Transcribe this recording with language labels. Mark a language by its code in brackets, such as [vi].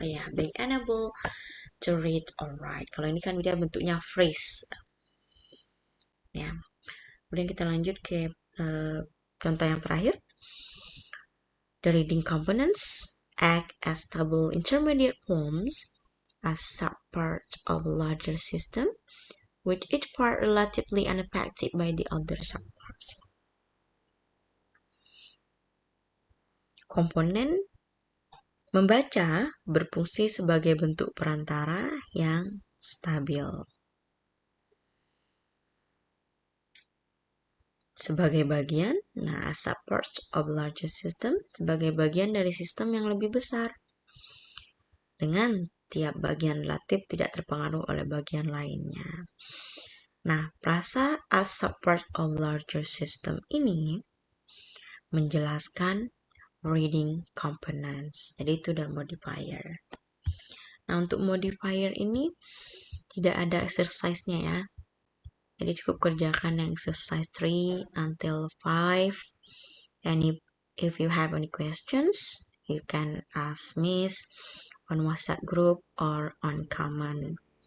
[en] Ya, being unable to read or write. [id] Kalau ini kan dia bentuknya phrase. Ya. Kemudian kita lanjut ke contoh yang terakhir. [en] The reading components act as stable intermediate forms as subparts of a larger system, with each part relatively unaffected by the other subparts. [id] Komponen membaca berfungsi sebagai bentuk perantara yang stabil. Sebagai bagian, nah [en] subparts of larger system, [id] sebagai bagian dari sistem yang lebih besar. Dengan tiap bagian relatif tidak terpengaruh oleh bagian lainnya. Nah, frasa [en] as subpart of larger system [id] ini menjelaskan [en] reading components. [id] Jadi itu udah modifier. Nah, untuk modifier ini tidak ada exercise-nya ya. Jadi cukup kerjakan yang exercise 3 until 5. [en] And if you have any questions, you can ask Miss on WhatsApp group or on comment.